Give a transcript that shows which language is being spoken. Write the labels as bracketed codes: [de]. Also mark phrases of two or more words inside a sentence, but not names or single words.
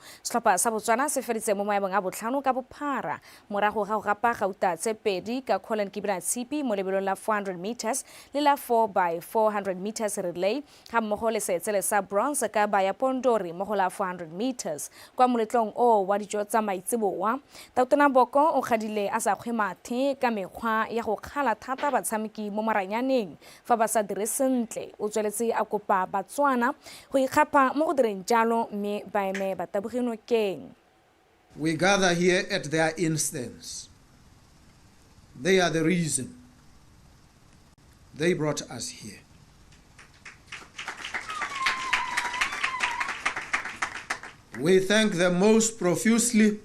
[tn] Setlhopha sa Botswana se feditse mo maemong a botlhano ka bophara morago ga go gapa gauta tse pedi ka Colin Kibinatsipi mo lebelong la 400 meters le la [en] 4x400 meters relay [tn] ga mmogo le seetsele sa bronze ka Baya Pondori mo go la 400 meters kwa moletlong o wa dijo tsa maitsiboa. Tautona Boko o gadile a sa kgwemathe ka mekgwa ya go kgala thata batshameki mo maranyaneng fa ba sa dire sentle. O tsweletse a kopa Batswana go ikgapa mo go direng jalo mme ba eme batabogi nokeng. [en] We gather here at their instance. They are the reason they brought us here. We thank them most profusely.